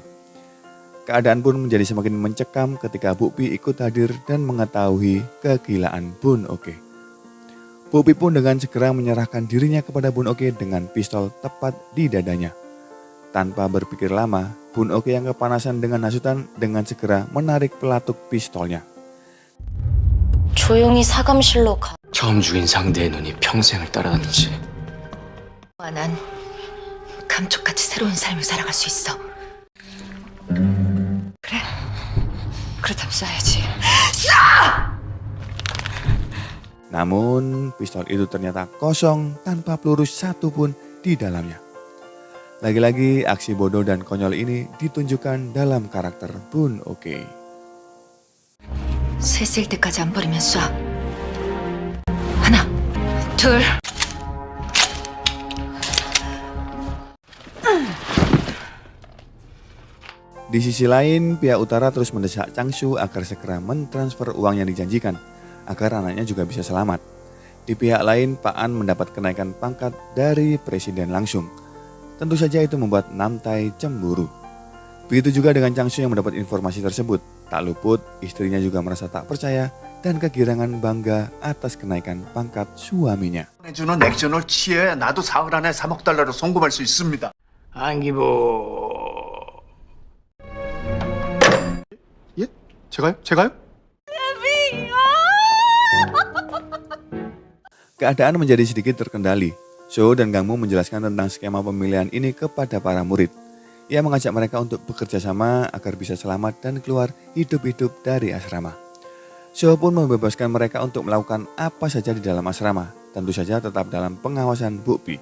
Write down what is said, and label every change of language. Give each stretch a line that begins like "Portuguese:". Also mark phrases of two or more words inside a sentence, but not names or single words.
Indonesian: Keadaan pun menjadi semakin mencekam ketika Bukpi ikut hadir dan mengetahui kegilaan Bun Oke. Bukpi pun dengan segera menyerahkan dirinya kepada Bun Oke dengan pistol tepat di dadanya. Tanpa berpikir lama, Bun Oke yang kepanasan dengan hasutan dengan segera menarik pelatuk pistolnya.
Korean: 조용히 사감실로 가. 처음 죽인 상대의 눈이 평생을 따라다니지. 난 감쪽같이 새로운 삶을 살아갈 수 있어. 그래? 그렇다면 쏴야지.
Indonesian: Namun pistol itu ternyata kosong tanpa peluru satu pun di dalamnya. Lagi-lagi aksi bodoh dan konyol ini ditunjukkan dalam karakter Bun Oke.
Korean: 셋을 때까지 안 버리면 쏴. 하나, 둘.
Indonesian: Di sisi lain, pihak utara terus mendesak Changsu agar segera mentransfer uang yang dijanjikan agar anaknya juga bisa selamat. Di pihak lain, Pak An mendapat kenaikan pangkat dari presiden langsung. Tentu saja itu membuat Namtae cemburu. Begitu juga dengan Changsu yang mendapat informasi tersebut. Tak luput, istrinya juga merasa tak percaya dan kegirangan bangga atas kenaikan pangkat suaminya.
Korean: 주는 액션을 취해 나도 사흘 안에 3억 달러를 송금할 수 있습니다. 안기부. 예? 제가요?
Indonesian: Keadaan menjadi sedikit terkendali. Soho dan Gang-moo menjelaskan tentang skema pemilihan ini kepada para murid. Ia mengajak mereka untuk bekerja sama agar bisa selamat dan keluar hidup-hidup dari asrama. Soho pun membebaskan mereka untuk melakukan apa saja di dalam asrama, tentu saja tetap dalam pengawasan Bukpi.